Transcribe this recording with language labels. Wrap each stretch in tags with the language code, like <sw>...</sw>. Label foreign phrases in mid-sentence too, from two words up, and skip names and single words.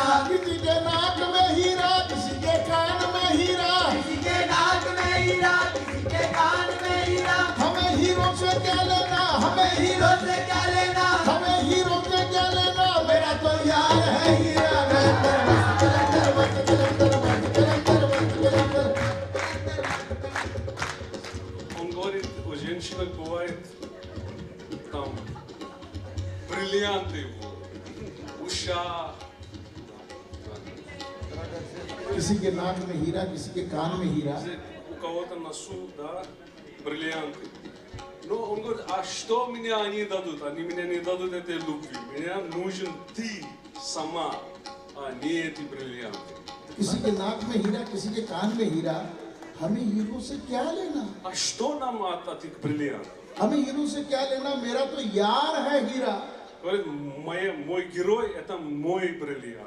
<hi>किसी के नाक में हीरा, किसी के कान में हीरा, किसी के नाक में हीरा, किसी के कान में हीरा। हमें हीरो से क्या लेना, हमें हीरो से क्या लेना, हमें हीरो से क्या लेना, मेरा तो यार है हीरा।</hi> <ru>Он говорит, у женщин бывает там бриллианты в ушах.</ru> <hi>किसी के नाक में हीरा, किसी के कान में हीरा,</hi> <ru>У кого-то носу, да, бриллианты. Но он говорит, а что мне они дадут? Они мне не дадут этой любви. Мне нужен ты сама, а не эти бриллианты.</ru> <hi>किसी के नाक में हीरा, किसी के कान में हीरा, हमें हीरो से क्या लेना,</hi> <ru>А что нам от этих бриллиантов?</ru> <hi>हमें हीरो से क्या लेना, मेरा तो यार है हीरा।</hi> <ru>Говорит, мой герой это мой бриллиант.</ru>